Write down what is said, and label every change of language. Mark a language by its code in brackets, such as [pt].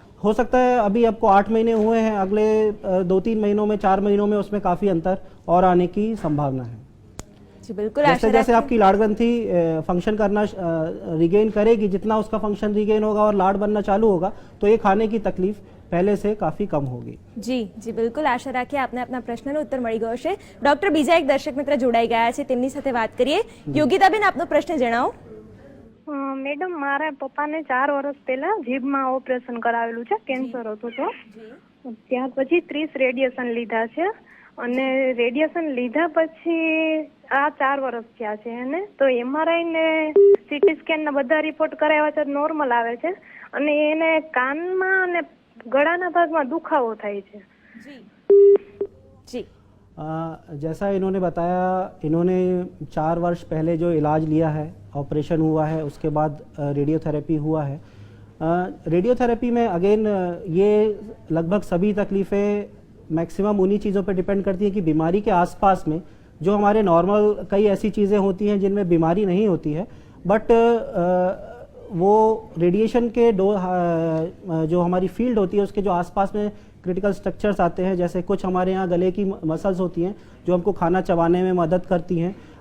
[hi] हो सकता है अभी आपको 8 महीने हुए हैं, अगले 2-3 महीनों में, 4 महीनों में उसमें काफ़ी अंतर और आने की संभावना है। जी बिल्कुल, जैसे आशा जैसे रखें- आपकी लाड़ ग्रंथि फंक्शन करना रिगेन करेगी, जितना उसका फंक्शन रिगेन होगा और लाड़ बनना चालू होगा, तो ये खाने की तकलीफ पहले से काफ़ी कम होगी। [gu] જી જી બિલકુલ, આશા રાખીએ આપને આપના પ્રશ્નનો ઉત્તર મળી ગયો છે। ડોક્ટર, બીજા એક દર્શક મિત્ર જોડાઈ ગયા છે, તેમની સાથે વાત કરીએ। યોગિતાબેન, આપનો પ્રશ્ન જણાવો। મેડમ, મારા પપ્પાને 4 વર્ષ પહેલા જીભમાં ઓપરેશન કરાવેલું છે, કેન્સર હતું તો ત્યાર પછી 30 રેડિયેશન લીધા છે અને રેડિયેશન લીધા પછી આ 4 વર્ષ થયા છે એને, તો MRI ને CT સ્કેન ના બધા રિપોર્ટ કરાવ્યા છે, નોર્મલ આવે છે અને એને કાનમાં અને ગળાના ભાગમાં દુખાવો થાય છે। જી [hi] जैसा इन्होंने बताया, इन्होंने 4 वर्ष पहले जो इलाज लिया है, ऑपरेशन हुआ है, उसके बाद रेडियोथेरेपी हुआ है। रेडियोथेरेपी में अगेन ये लगभग सभी तकलीफ़ें मैक्सिमम उन्हीं चीज़ों पर डिपेंड करती हैं कि बीमारी के आसपास में जो हमारे नॉर्मल कई ऐसी चीज़ें होती हैं जिनमें बीमारी नहीं होती है, बट वो रेडिएशन के जो हमारी फील्ड होती है उसके जो आसपास में क्रिटिकल स्ट्रक्चर्स आते हैं, जैसे कुछ हमारे यहाँ गले की मसल्स होती हैं जो हमको खाना चबाने में मदद करती हैं,